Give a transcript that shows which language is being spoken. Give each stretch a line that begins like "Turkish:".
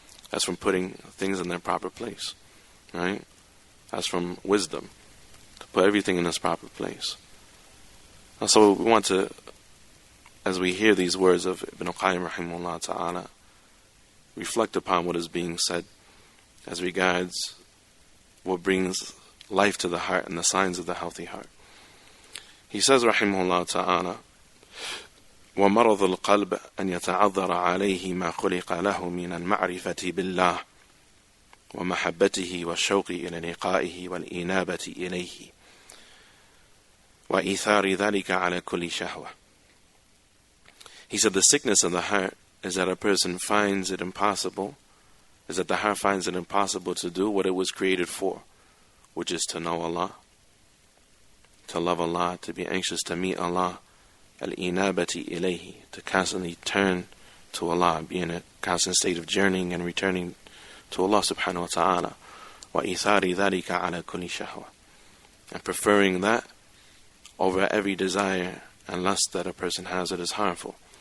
English: That's from putting things in their proper place, right? That's from wisdom, to put everything in its proper place. And so we want to, as we hear these words of Ibn Qayyim rahimahullah ta'ala, reflect upon what is being said as regards what brings life to the heart and the signs of the healthy heart. He says
Arabic: rahimahullah ta'ala, ومرض القلب أن يتعذر عليه ما خلق له من المعرفة بالله ومحبته والشوق إلى لقائه والإنابة إليه وإيثار ذلك على كل شهوة.
English: He said the sickness of the heart is that a person finds it impossible, is that the heart finds it impossible to do what it was created for, which is to know Allah, to love Allah, to be anxious to meet Allah,
Arabic: al-inabati ilayhi,
English: to constantly turn to Allah, be in a constant state of journeying and returning to Allah subhanahu wa ta'ala,
Arabic: wa ithari dhalika ala kulli shahwa,
English: and preferring that over every desire and lust that a person has that is harmful.